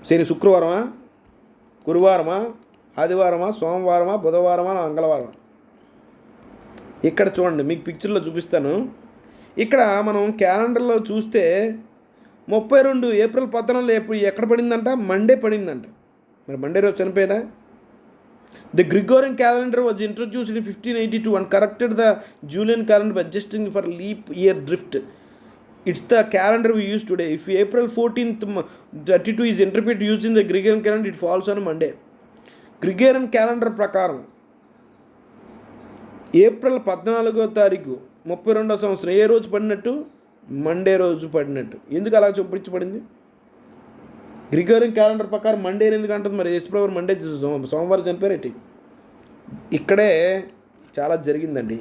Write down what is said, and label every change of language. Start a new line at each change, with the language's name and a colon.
Telugu: శుక్రవారమా, గురువారమా, ఆదివారమా, సోమవారమా, బుధవారమా, మంగళవారమా? ఇక్కడ చూడండి, మీకు పిక్చర్లో చూపిస్తాను. ఇక్కడ మనం క్యాలెండర్లో చూస్తే 32 ఏప్రిల్ 14 ఎక్కడ పడిందంట? మండే పడిందంట. మరి మండే రోజు చనిపోయినా?
English: The Gregorian calendar was introduced in 1582 and corrected the Julian calendar by adjusting for leap year drift. It's the calendar we use today. If April 14th 32 is interpreted using the Gregorian calendar, it falls on Monday.
Telugu: Gregorian calendar ప్రకారం April 14వ తారీఖు 32వ సంవత్సరం ఏ రోజు పడినట్టు? Monday రోజు పడినట్టు. ఎందుకు అలా చూపించబడింది? గ్రిగోరియన్ క్యాలెండర్ ప్రకారం మండే ఎందుకు అంటుంది? మరి యేసుప్రభు మండే సోమవారం చనిపోయారేటి? ఇక్కడే చాలా జరిగిందండి.